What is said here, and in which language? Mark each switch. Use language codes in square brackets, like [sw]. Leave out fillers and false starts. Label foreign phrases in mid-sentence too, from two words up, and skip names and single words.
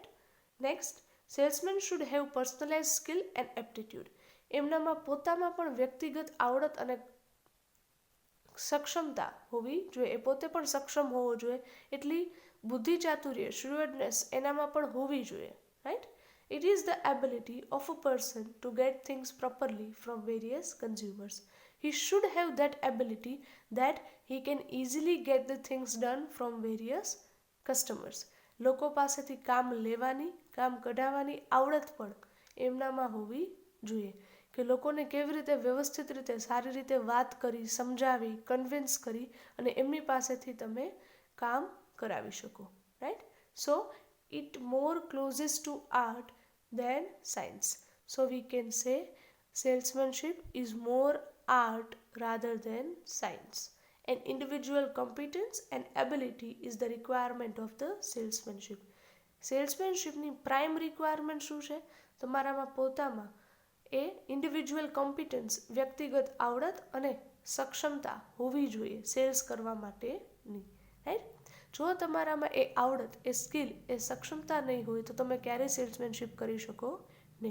[en] Next, salesman should have personalise skill and aptitude. [gu] એમનામાં પોતામાં પણ વ્યક્તિગત આવડત અને સક્ષમતા હોવી જોઈએ. એ પોતે પણ સક્ષમ હોવો જોઈએ, એટલી બુદ્ધિ ચાતુર્ય, શ્રુઅડનેસ એનામાં પણ હોવી જોઈએ. રાઈટ. [en] It is the ability of a person to get things properly from various consumers. He should have that ability that he can easily get the things done from various customers. [gu] લોકો પાસેથી કામ લેવાની, કામ કઢાવવાની આવડત પણ એમનામાં હોવી જોઈએ, કે લોકોને કેવી રીતે વ્યવસ્થિત રીતે, સારી રીતે વાત કરી, સમજાવી, કન્વિન્સ કરી અને એમની પાસેથી તમે કામ કરાવી શકો. રાઈટ. [en] સો it more closest to art than science. So we can say salesmanship is more art rather than science. And individual competence and ability is the requirement of the salesmanship. [gu] સેલ્સમેનશિપની [en] prime requirement [gu] શું છે? તમારામાં પોતામાં એ [en] individual competence, [gu] વ્યક્તિગત આવડત અને સક્ષમતા હોવી જોઈએ સેલ્સ કરવા માટેની. રાઈટ. જો તમારામાં એ આવડત, એ સ્કિલ, એ સક્ષમતા નહીં હોય તો તમે ક્યારેય સેલ્સમેનશિપ કરી શકો નહીં.